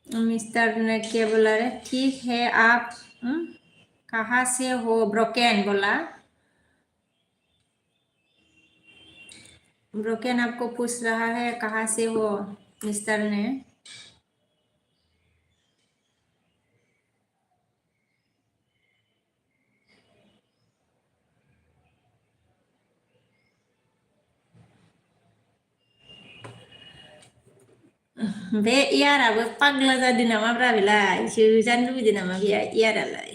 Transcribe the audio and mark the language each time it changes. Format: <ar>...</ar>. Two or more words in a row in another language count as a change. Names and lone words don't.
<hi>मिस्टर ने क्या बोला रे, ठीक है आप कहाँ से हो, ब्रोकन बोला। ब्रोकन आपको पूछ रहा है कहाँ से हो मिस्टर ने।</hi> <brx>बे इयाराबो पागला जादों नामाब्रा बेलाय, सोजानो लुबैदों नामा बे इयारालाय।</brx>